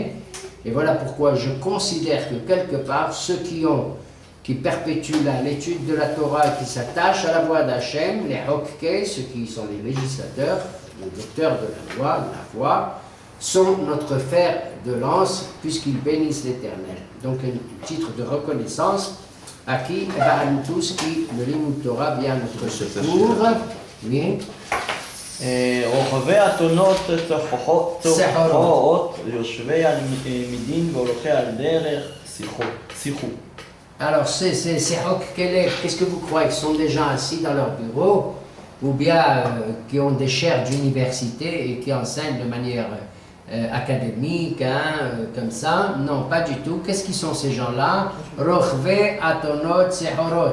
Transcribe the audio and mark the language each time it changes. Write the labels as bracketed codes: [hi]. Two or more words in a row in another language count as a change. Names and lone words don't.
[fr] Et voilà pourquoi je considère que quelque part, ceux qui perpétuent l'étude de la Torah et qui s'attachent à la voix d'Hachem, les hokkei, ceux qui sont les législateurs, les docteurs de la voix, sont notre fer de lance puisqu'ils bénissent l'Éternel. Donc un titre de reconnaissance à qui? À nous tous qui, le [he] לימוד תורה, [fr] vient à notre secours. Oui. [he] רוכבי אתונות צחורות, יושבי על מידין והולכי על דרך שיחו. [fr] Alors, ces hokkei, qu'est-ce que vous croyez? Ce sont des gens assis dans leur bureau ou bien qui ont des chaires d'université et qui enseignent de manière académique, comme ça? Non, pas du tout. Qu'est-ce qu'ils sont ces gens-là? [he] רוכבי אתונות צחורות.